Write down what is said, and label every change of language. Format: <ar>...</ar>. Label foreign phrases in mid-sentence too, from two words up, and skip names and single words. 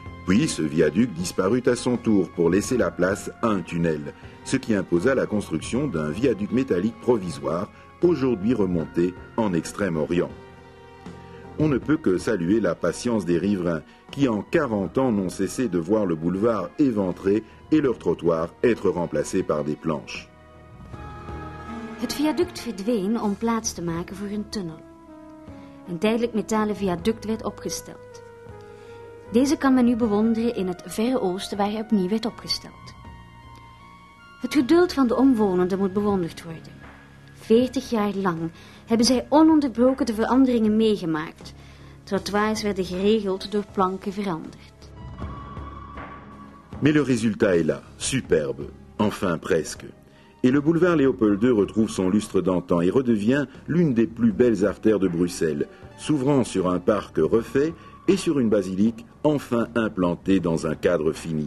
<fr>Puis ce viaduc disparut à son tour pour laisser la place à un tunnel, ce qui imposa la construction d'un viaduc métallique provisoire, aujourd'hui remonté en Extrême-Orient. On ne peut que saluer la patience des riverains qui en 40 ans n'ont cessé de voir le boulevard éventré et leur trottoir être remplacés par des planches.</fr> <nl>Het viaduct verdween om plaats te maken voor een tunnel. Een tijdelijk metalen viaduct werd opgesteld. Deze kan men nu bewonderen in het Verre Oosten waar hij opnieuw werd opgesteld. Het geduld van de omwonenden moet bewonderd worden. 40 jaar lang hebben zij ononderbroken de veranderingen meegemaakt. Trottoirs werden geregeld door planken veranderd.</nl> <fr>Mais le résultat est là, superbe, enfin presque. Et le boulevard Léopold II retrouve son lustre d'antan et redevient l'une des plus belles artères de Bruxelles, s'ouvrant sur un parc refait et sur une basilique enfin implantée dans un cadre fini.</fr>